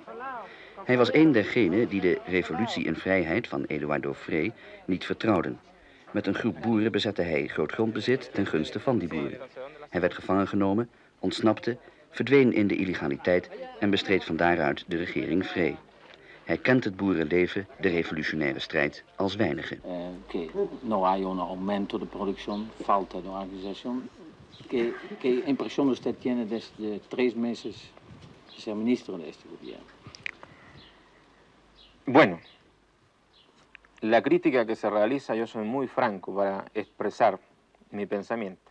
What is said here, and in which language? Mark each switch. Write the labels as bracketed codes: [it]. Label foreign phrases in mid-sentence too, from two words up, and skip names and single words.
[nl] Hij was een dergenen die de revolutie in vrijheid van Eduardo Frei niet vertrouwden. Met een groep boeren bezette hij grootgrondbezit ten gunste van die boeren. Hij werd gevangen genomen, ontsnapte, verdween in de illegaliteit en bestreed van daaruit de regering Frei. Hij kent het boerenleven, de revolutionaire strijd, als weinigen. [es] Que no hay un aumento de producción, falta de organización. ¿Qué impresión usted tiene desde 3 meses de ser ministro de este gobierno? Bueno, la crítica que se realiza, yo soy muy franco para expresar mi pensamiento.